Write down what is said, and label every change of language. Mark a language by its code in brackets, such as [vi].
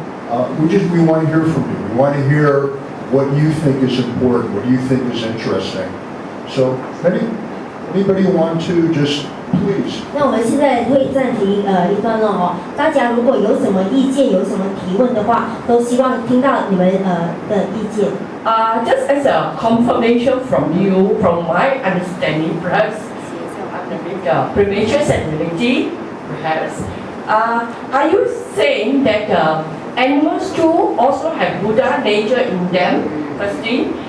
[en] We want to hear from you. We want to hear what you think is important, what you think is interesting. So anybody want to just please? [zh] 那我们现在会暂停一段落哦。大家如果有什么意见、有什么提问的话，都希望听到你们的意见。 [en] Just as a confirmation from you, from my understanding, perhaps I'm a bit premature and religious, perhaps. Are you saying that animals too also have Buddha nature in them, first thing?